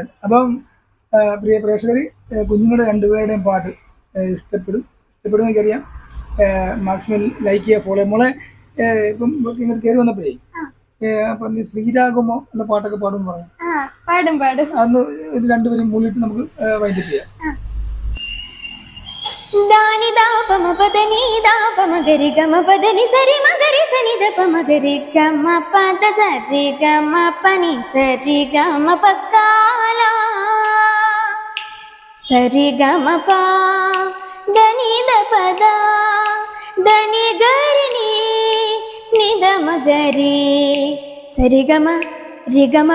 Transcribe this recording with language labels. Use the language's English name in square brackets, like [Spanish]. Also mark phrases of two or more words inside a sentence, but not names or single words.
[Malayalam] അപ്പം പ്രിയ പ്രേക്ഷകർ, കുഞ്ഞുങ്ങളുടെ 2 പേരുടെയും പാട്ട് ഇഷ്ടപ്പെടും എനിക്കറിയാം. [English] maximum like [Malayalam] ചെയ്യുക, ഫോളോ ചെയ്യുക. മോളെ ഇപ്പം ഇങ്ങനെ കയറി വന്നപ്പോഴേ പറഞ്ഞു ശ്രീരാഗമോ എന്ന പാട്ടൊക്കെ പാടും പറഞ്ഞു. അന്ന് ഇത് 2 പേരും മൂളിയിട്ട് നമുക്ക് വൈൻഡപ്പ് ചെയ്യാം. దాని దాపమ పదని దాపమ గరి గమ పదని సరి మగరి సని దప మగరి గమ పద సరి గమ పని సరి గమ పక్కాల సరి గమ ప దని దపద దని గరిని నిద మగరి సరి గమ రి గమ